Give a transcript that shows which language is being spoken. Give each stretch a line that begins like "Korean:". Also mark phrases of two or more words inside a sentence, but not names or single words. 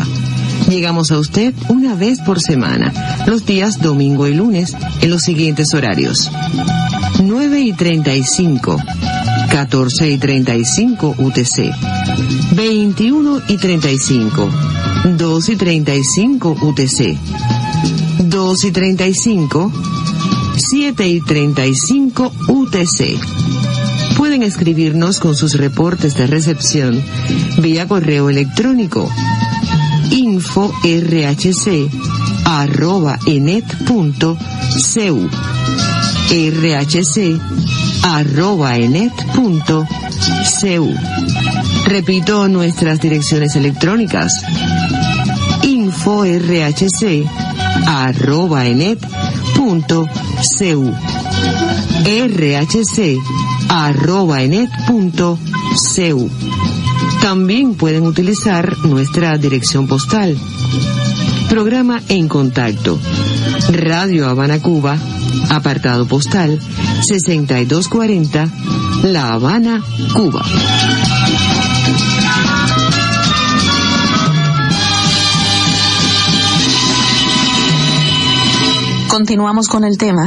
Spanish: Llegamos a usted una vez por semana, los días domingo y lunes, en los siguientes horarios: 9:35, 14:35 UTC, 21:35, 2:35 UTC, 2:35, 7:35 UTC. Pueden escribirnos con sus reportes de recepción vía correo electrónico info.rhc@enet.cu, rhc@enet.cu. Repito nuestras direcciones electrónicas: info.rhc@enet.cu, rhc@enet.cu. También pueden utilizar nuestra dirección postal. Programa En Contacto, Radio Habana, Cuba, apartado postal 6240, La Habana, Cuba. Continuamos con el tema.